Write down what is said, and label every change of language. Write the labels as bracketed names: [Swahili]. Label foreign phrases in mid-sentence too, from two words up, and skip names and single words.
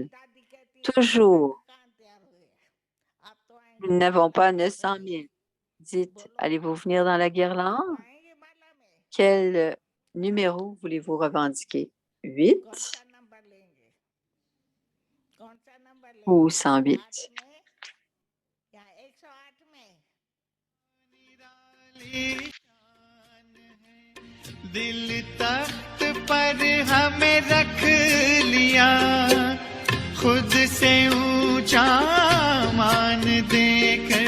[French] Toujours, nous n'avons pas 900 000. Dites, allez-vous venir dans la guirlande? Quel numéro voulez-vous revendiquer? 8 ou 108? [Hindi] दिल तख्त पर हमें रख लिया खुद से ऊंचा मान देकर